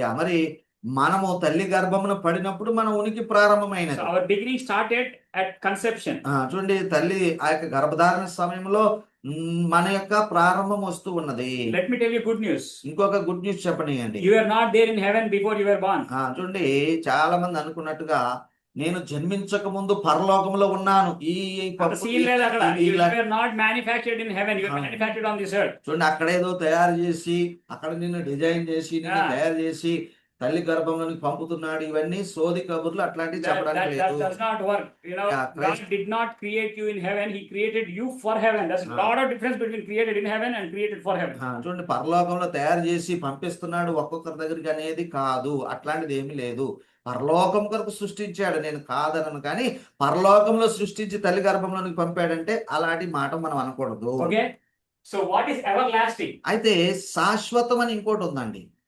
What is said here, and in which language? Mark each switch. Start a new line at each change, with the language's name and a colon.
Telugu: మరి మనము తల్లి గర్భమున పడినప్పుడు మన ఉనికి ప్రారంభమైనది.
English: So our beginning started at conception.
Telugu: చూడండి తల్లి ఆ యొక్క గర్భధారణ సమయంలో మన యొక్క ప్రారంభం వస్తూ ఉన్నది.
English: Let me tell you good news.
Telugu: ఇంకొక good news చెప్పనియండి.
English: You were not there in heaven before you were born.
Telugu: చూడండి చాలా మంది అనుకున్నట్టుగా నేను జన్మించక ముందు పరలోకంలో ఉన్నాను.
English: You were not manufactured in heaven. You were manufactured on this earth.
Telugu: చూడండి అక్కడేదో తయారు చేసి, అక్కడ నిన్ను డిజైన్ చేసి, నిన్ను తయారు చేసి తల్లి గర్భంలోనికి పంపుతున్నాడు, ఇవన్నీ సోది కబుర్లు అట్లాంటివి చెప్పడానికి
English: that
Telugu: లేదు.
English: does not work. Yeah, Christ- God did not create you in heaven. He created you for heaven. There's a lot of difference between created in heaven and created for heaven.
Telugu: చూడండి, పరలోకంలో తయారు చేసి పంపిస్తున్నాడు ఒక్కొక్కరి దగ్గరికి అనేది కాదు, అట్లాంటిది ఏమీ లేదు. పరలోకం కొరకు సృష్టించాడు, నేను కాదనను, కానీ పరలోకంలో సృష్టించి తల్లి గర్భంలోనికి పంపాడంటే అలాంటి మాట మనం అనకూడదు.
English: Okay. So what is everlasting?
Telugu: అయితే శాశ్వతం అని ఇంకోటి ఉందండి.